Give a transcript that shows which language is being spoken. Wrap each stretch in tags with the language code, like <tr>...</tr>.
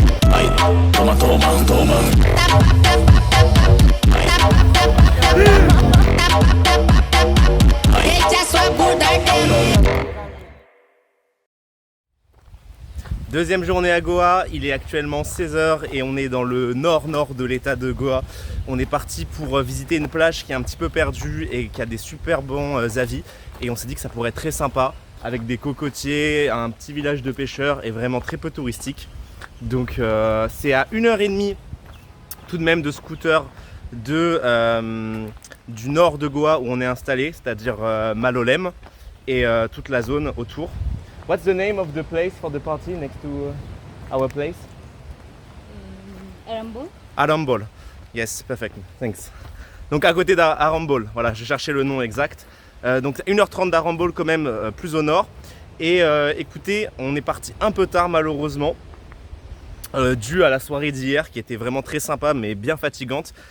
<pt>Vai, toma, toma, toma. Deixa sua bunda ardendo.</pt> <fr>Deuxième journée à Goa, il est actuellement 16h et on est dans le nord-nord de l'état de Goa. On est parti pour visiter une plage qui est un petit peu perdue et qui a des super bons avis. Et on s'est dit que ça pourrait être très sympa avec des cocotiers, un petit village de pêcheurs et vraiment très peu touristique. Donc c'est à 1h30 tout de même de scooter du nord de Goa où on est installé, c'est-à-dire Malolem et toute la zone autour.</fr> <en>What's the name of the place for the party next to our place? Arambol. Arambol. Yes, perfect. Thanks.</en> <fr>Donc à côté d'Arambol, voilà, je cherchais le nom exact. Donc 1h30 d'Arambol quand même, plus au nord. Et écoutez, on est parti un peu tard malheureusement, dû à la soirée d'hier qui était vraiment très sympa mais bien fatigante.</fr>